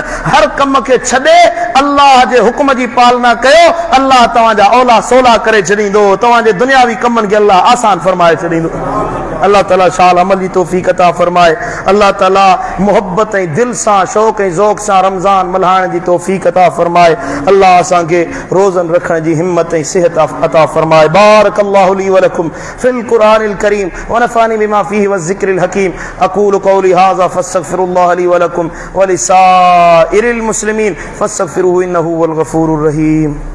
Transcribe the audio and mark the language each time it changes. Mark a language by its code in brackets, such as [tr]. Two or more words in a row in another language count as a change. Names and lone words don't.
[sd] हर कम खे छॾे अल्लाह जे हुक्म जी पालना कयो, अल्लाह तव्हांजा औला सोला करे छॾींदो, तव्हांजे दुनियावी कमनि खे अल्लाह आसान फरमाए छॾींदो। अल्लाह ताला शाल अमल जी तौफ़ीक़ अता फरमाए। अल्लाह ताला मुहब्बत ऐं दिल सां शौक़ ऐं ज़ौक़ सां रमज़ान मल्हाइण जी तौफ़ीक़ अता फरमाए। अल्लाह असांखे रोज़न रखण जी हिम्मत ऐं सिहत अता फरमाए। [ar] بارك الله لي ولكم في القرآن الكريم ونفعني بما فيه والذكر الحكيم. أقول قولي هذا فأستغفر الله لي ولكم ولسائر المسلمين فاستغفروه إنه هو الغفور الرحيم.